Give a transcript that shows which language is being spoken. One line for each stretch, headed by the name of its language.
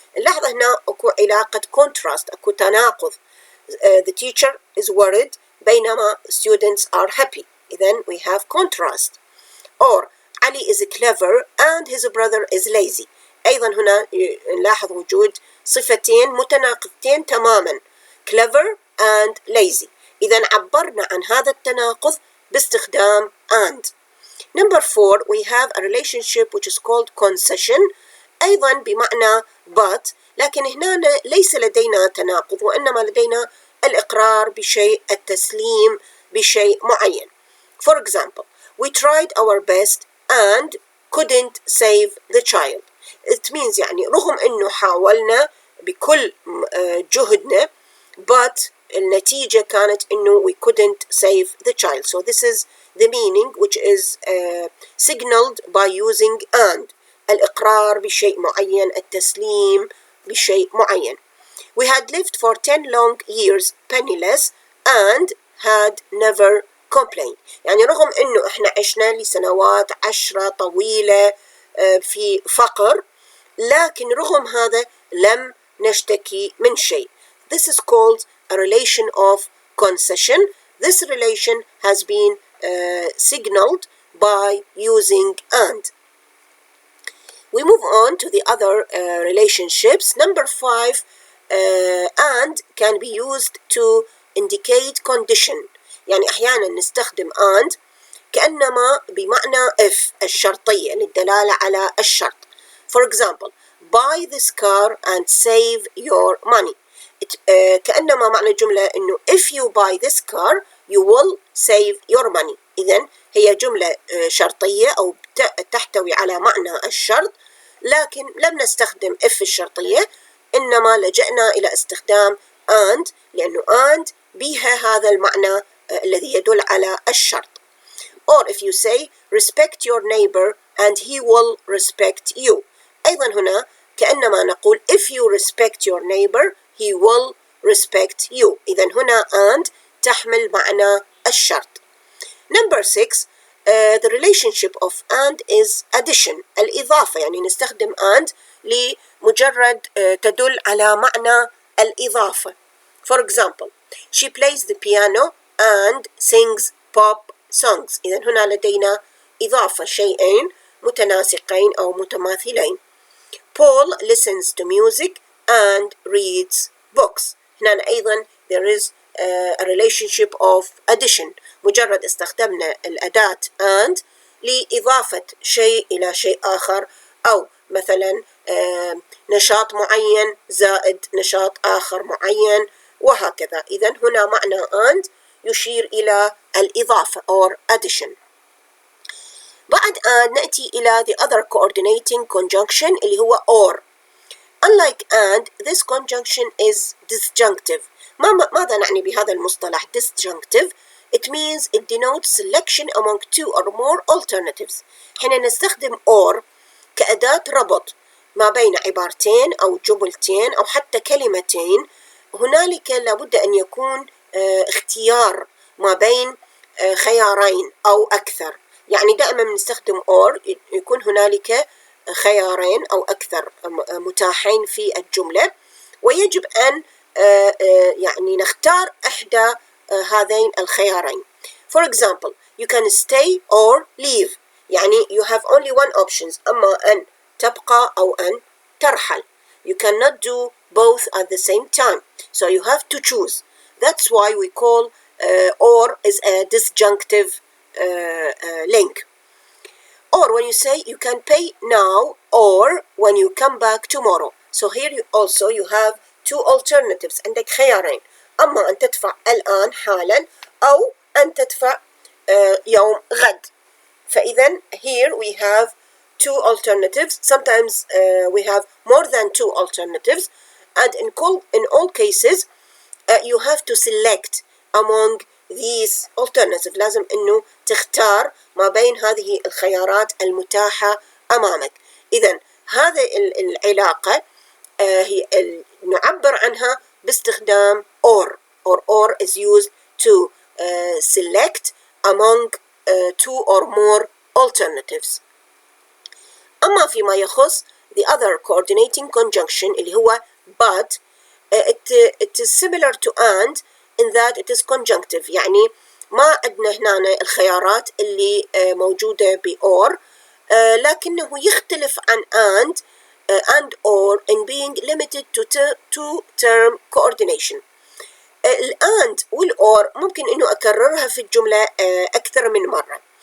Arabic: نلاحظ هنا أكو علاقة contrast، أكو تناقض.
English: The teacher is worried
Arabic: بينما
English: students are happy.
Arabic: إذن
English: we have contrast. Or Ali is clever and his brother is lazy.
Arabic: أيضا هنا نلاحظ وجود صفتين متناقضتين تماما
English: clever and lazy.
Arabic: إذن عبرنا عن هذا التناقض باستخدام and.
English: Number 4, we have a relationship which is called concession
Arabic: أيضا بمعنى but، لكن هنا ليس لدينا تناقض وإنما لدينا الإقرار بشيء، التسليم بشيء معين.
English: For example, we tried our best and couldn't save the child. It means
Arabic: يعني رغم إنه حاولنا بكل جهدنا
English: but
Arabic: النتيجة كانت إنه
English: we couldn't save the child. So this is the meaning which is signaled by using and.
Arabic: الإقرار بشيء معين، التسليم بشيء معين.
English: We had lived for 10 long years penniless and had never complained.
Arabic: يعني رغم إنه إحنا عشنا لسنوات 10 طويلة في فقر، لكن رغم هذا لم نشتكي من شيء.
English: This is called a relation of concession. This relation has been signaled by using and. We move on to the other relationships. Number 5, and can be used to indicate condition.
Arabic: يعني أحيانا نستخدم and كأنما بمعنى if الشرطية للدلالة على الشرط.
English: For example, buy this car and save your money.
Arabic: كأنما معنى الجملة إنه
English: if you buy this car you will save your money.
Arabic: إذن هي جملة شرطية أو تحتوي على معنى الشرط، لكن لم نستخدم if الشرطية، إنما لجأنا إلى استخدام and، لأنه and بها هذا المعنى الذي يدل على الشرط.
English: Or if you say respect your neighbor and he will respect you،
Arabic: أيضا هنا كأنما نقول
English: if you respect your neighbor he will respect you.
Arabic: إذن هنا and تحمل معنى الشرط.
English: Number 6 the relationship of and is addition،
Arabic: الإضافة، يعني نستخدم and لمجرد تدل على معنى الإضافة.
English: For example she plays the piano and sings pop songs.
Arabic: إذن هنا لدينا إضافة، شيئين متناسقين أو متماثلين.
English: Paul listens to music and reads books.
Arabic: هنا أيضا
English: there is a relationship of addition،
Arabic: مجرد استخدمنا الأداة and لإضافة شيء إلى شيء آخر، أو مثلا نشاط معين زائد نشاط آخر معين وهكذا. إذن هنا معنى and يشير إلى الإضافة
English: or addition.
Arabic: بعد and نأتي إلى
English: the other coordinating conjunction
Arabic: اللي هو or.
English: Unlike and, this conjunction is disjunctive.
Arabic: ماذا نعني بهذا المصطلح
English: disjunctive؟ It means it denotes selection among two or more alternatives.
Arabic: حين نستخدم or كأداة ربط ما بين عبارتين أو جملتين أو حتى كلمتين، هنالك لابد أن يكون اختيار ما بين خيارين أو أكثر. يعني دائما نستخدم or يكون هنالك خيارين أو أكثر متاحين في الجملة، ويجب أن يعني نختار إحدى هذين الخيارين.
English: For example you can stay or leave،
Arabic: يعني
English: you have only one options،
Arabic: أما أن تبقى أو أن ترحل.
English: You cannot do both at the same time, so you have to choose. That's why we call or is a disjunctive link. Or when you say you can pay now or when you come back tomorrow. So here you have two alternatives،
Arabic: عندك خيارين، أما أن تدفع الآن حالا أو أن تدفع يوم غد. فإذا
English: here we have two alternatives. Sometimes we have more than two alternatives, and in all cases you have to select among these alternatives.
Arabic: لازم إنه تختار ما بين هذه الخيارات المتاحة أمامك. إذن هذه العلاقة هي نعبر عنها باستخدام
English: or is used to select among two or more alternatives.
Arabic: أما فيما يخص
English: the other coordinating conjunction
Arabic: اللي هو
English: but it is similar to and in that it is conjunctive،
Arabic: يعني ما عندنا هنا الخيارات اللي موجودة ب or، لكنه يختلف عن and or
English: in being limited to two-term coordination.
Arabic: and والor ممكن إنه أكررها في الجملة أكثر من مرة.